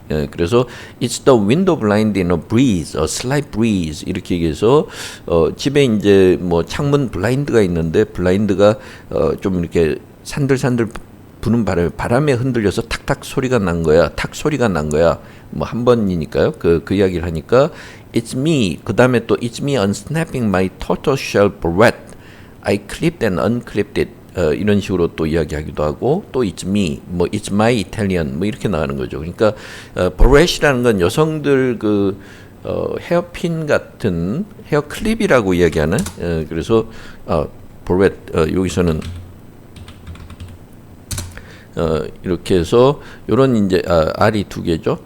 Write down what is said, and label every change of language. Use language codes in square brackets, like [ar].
[ko] 예, 그래서 [en] it's the window blind in a breeze, a slight breeze [ko] 이렇게 얘기해서 집에 이제 뭐 창문 블라인드가 있는데 블라인드가 좀 이렇게 산들산들 부는 바람에 흔들려서 탁탁 소리가 난 거야. 탁 소리가 난 거야. 뭐 한 번이니까요. 그 이야기를 하니까 [en] It's me. [ko] 그 다음에 또 [en] It's me unsnapping my tortoiseshell barrette. I clipped and unclipped it. [ko] 이런 식으로 또 이야기하기도 하고 또 [en] It's me. [ko] 뭐 [en] It's my Italian. [ko] 뭐 이렇게 나가는 거죠. 그러니까 barrette이라는 건 여성들 헤어핀 같은 헤어 클립이라고 이야기하는 그래서 barrette 여기서는 이렇게 해서 요런 이제 R이 두 개죠.